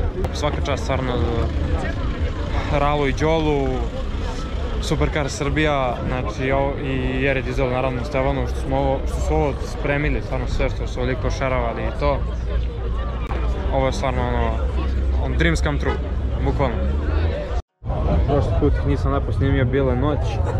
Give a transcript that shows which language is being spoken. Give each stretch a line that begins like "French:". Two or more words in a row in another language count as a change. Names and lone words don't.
Serbian: Svaka čast stvarno Ralu i Đolu, Supercar Srbija, znači i Jere Dizel naravno Stevanu što su ovo spremili, stvarno sve što su ovoliko šerovali i to. Ovo je stvarno ono
English: dreams come true,
Serbian: bukvalno. Prošli put nisam lepo snimio, bila je noć.